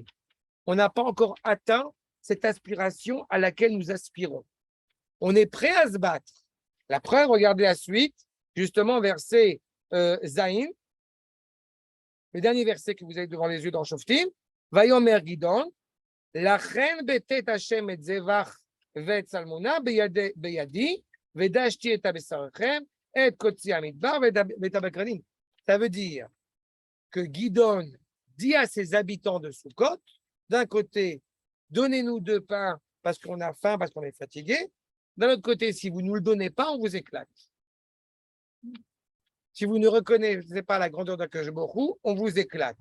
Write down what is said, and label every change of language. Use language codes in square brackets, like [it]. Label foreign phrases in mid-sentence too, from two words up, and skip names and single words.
[fr] On n'a pas encore atteint cette aspiration à laquelle nous aspirons. On est prêt à se battre. La preuve, regardez la suite, justement, verset Zayin, le dernier verset que vous avez devant les yeux dans Shoftim. [he] ויאמר גדעון לכן בתת השם את זבח ואת צלמנע בידי ודשתי את בשרכם את קוצי המדבר ואת הברקנים. [fr] Ça veut dire que Gidon dit à ses habitants de Sukkot, d'un côté, donnez-nous 2 pains parce qu'on a faim, parce qu'on est fatigué. D'un autre côté, si vous ne nous le donnez pas, on vous éclate. Si vous ne reconnaissez pas la grandeur d' [he] הקדוש ברוך הוא, [fr] on vous éclate.